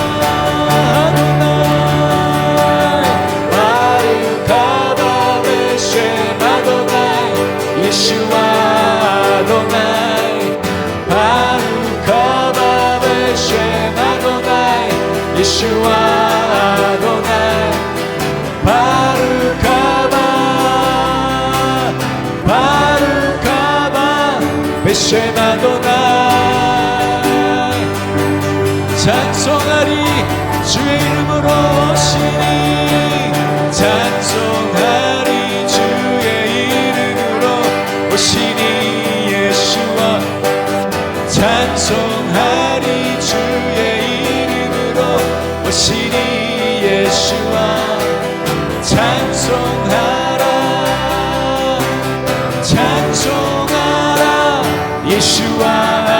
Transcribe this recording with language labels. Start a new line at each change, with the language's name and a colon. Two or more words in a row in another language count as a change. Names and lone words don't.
Hebrew: אדוני ברוך הבא בשם אדוני 예수와 אדוני ברוך הבא בשם אדוני 예수와 אדוני ברוך הבא ברוך הבא בשם אדוני
Korean: 찬송하리 주의 이름으로 오시니 찬송하리 주의 이름으로 오시니 예수와 찬송하리 주의 이름으로 오시니 예수와 찬송하라 찬송하라 예수와